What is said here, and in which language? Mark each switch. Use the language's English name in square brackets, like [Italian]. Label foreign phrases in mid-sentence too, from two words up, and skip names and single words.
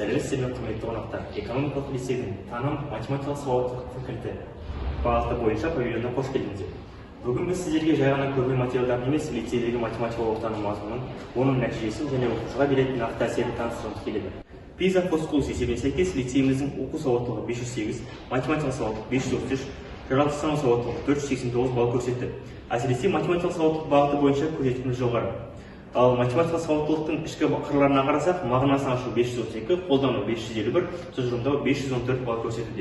[Kazakh] әріптестер мен құрметті қонақтар, экономикалық лицейдің таным математикалық сауаттылық факультеті бағыты бойынша павильонына қош келдіңіздер. Бүгін біз сіздерге жай ғана көрме материалдарын емес, лицейдегі математикалық оқытудың мазмұнын, оның нәтижесін және оқушыға беретін нақты әсерін таныстырғымыз келеді. PISA for Schools есебіне сәйкес лицейіміздің оқу сауаттылығы 508, математикалық сауаттылық 533, жаратылыстану сауаттылығы 489 балл көрсетті. Әсіресе математикалық сауаттылық бағыты бойынша көрсеткішіміз жоғары. Ал математикалық сауаттылықтың ішкі қырларына қарасақ, мағынасын ашу 532, қолдану 551, тұжырымдау 514 балл көрсетуде.